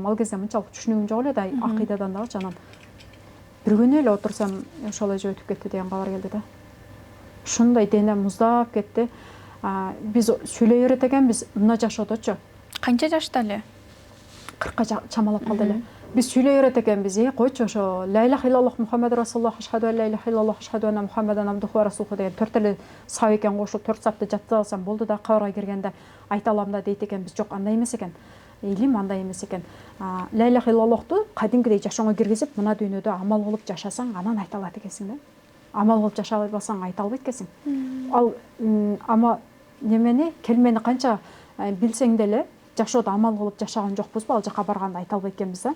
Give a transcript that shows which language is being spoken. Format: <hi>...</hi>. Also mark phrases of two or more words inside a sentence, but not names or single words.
<ky>Ал кезде мынчалык түшүнүгүм жок эле да, акыйдадан дагы. Анан бир күнү эле отурсам, ошол эже өтүп кетти деген кабар келди да. Ушундай денем муздап кетти. Биз сүйлөй берет экенбиз мына жашоодочу. Канча жашта эле? 40-ка чамалап калды эле. Биз сүйлөй берет экенбиз, койчу ошо</ky> <ar>لا إله إلا الله محمد رسول الله، أشهد أن لا إله إلا الله، أشهد أن محمدا عبده ورسوله</ar> <ky>деген 4 эле сап экен кошуп 4 сапты жаттап алсам болду да, кабарга киргенде айта алам да дейт экенбиз. Жок, андай эмес экен. Илим андай эмес экен.</ky> <ar>لا إله</ar> <ky>иллаллахту кадимкидей жашооңо киргизип, мына дүйнөдө амал кылып жашасаң, анан айта алат экенсиң да. Амал кылып жашабай алсаң айта албайт экенсиң. Ал ама немени, келмени канча билсең деле жашоодо амал кылып жашаган жокпузбу, ал жака барганда айта албайт экенбиз да.</ky>